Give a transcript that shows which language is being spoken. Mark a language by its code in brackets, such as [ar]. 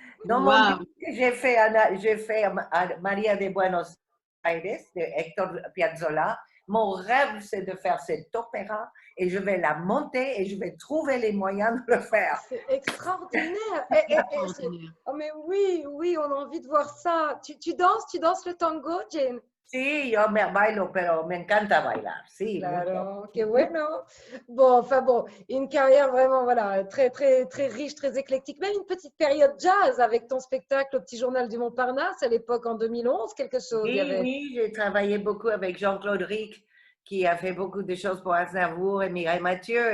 [fr] Dans mon disque, j'ai fait Maria de Buenos Aires de Héctor Piazzolla. Mon rêve, c'est de faire cet opéra et je vais la monter et je vais trouver les moyens de le faire. C'est extraordinaire. Oh, mais oui, on a envie de voir ça. Tu danses le tango, Jane? [es] Sí, yo me bailo, pero me encanta bailar. Sí, claro, qué bueno. [fr] Bon, une carrière vraiment, voilà, très, très, très riche, très éclectique. Même une petite période jazz avec ton spectacle au Petit Journal du Montparnasse à l'époque en 2011, quelque chose. Oui, j'ai travaillé beaucoup avec Jean-Claude Rick, qui a fait beaucoup de choses pour Aznavour et Mireille Mathieu.